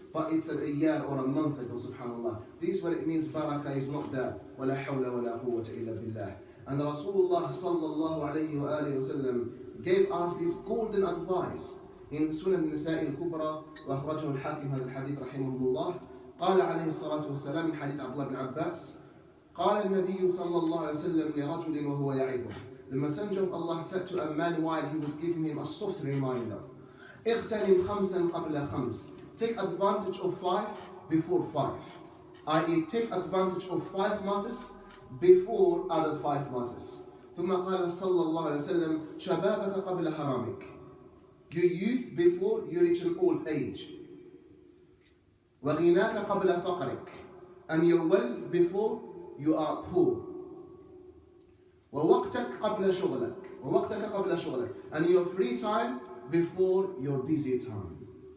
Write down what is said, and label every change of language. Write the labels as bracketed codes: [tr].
[en] But it's a year or a month ago, subhanallah. This is what it means, barakah is not there. [ar] وَلَا حَوْلَ وَلَا قُوَّةَ إِلَّا بِاللَّهِ. [en] And Rasulullah sallallahu alayhi wa alihi wa sallam gave us this golden advice in Sunan al-Nisa'i al-Kubra, [ar] وأخرجه الحاكم هذا الحديث رحمه الله. قال عليه الصلاة والسلام من حديث عبد الله بن عباس, قال النبي صلى الله عليه وسلم لرجل وهو يعظه. [en] The Messenger of Allah said to a man while he was giving him a soft reminder, [ar] اغتنم خمسا قبل خمس. [en] Take advantage of 5 before 5. i.e. take advantage of 5 matters before other 5 matters. [ar] ثم قال صلى الله عليه وسلم شبابك قبل حرامك. [en] Your youth before you reach an old age. [ar] وغناك قبل فقرك. [en] And your wealth before you are poor. [ar] ووقتك قبل شغلك. ووقتك قبل شغلك. [en] And your free time before your busy time.